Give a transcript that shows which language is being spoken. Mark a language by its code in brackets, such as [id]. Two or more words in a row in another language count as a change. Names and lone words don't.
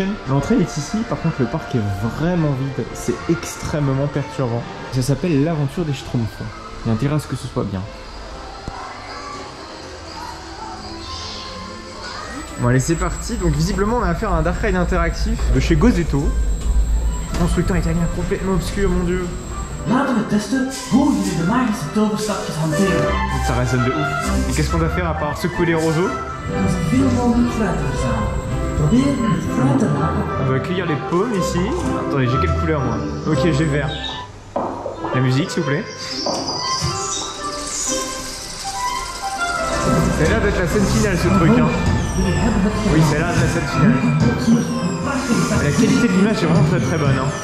[fr] L'entrée est ici, par contre le parc est vraiment vide, c'est extrêmement perturbant. Ça s'appelle l'aventure des Schtroumpfs. Il y a intérêt à ce que ce soit bien. Bon allez c'est parti, donc visiblement on a affaire à un [en] Dark Ride [fr] interactif de chez Gozetto. Constructeur italien complètement obscur, mon dieu. [nl] Laten we testen hoe jullie de magische toverstapjes hanteren. [fr] Ça résonne de ouf. Et qu'est-ce qu'on doit faire à part secouer les roseaux? [nl] Zoveel mogelijk fruit verzamelen. Probeer het fruit te maken. [fr] On va cueillir les pommes ici. Attendez, j'ai quelle couleur moi? Ok, j'ai vert. La musique s'il vous plaît. Ça a l'air d'être la scène finale ce truc hein. Oui, ça a l'air d'être la scène finale. La qualité de l'image est vraiment très bonne hein.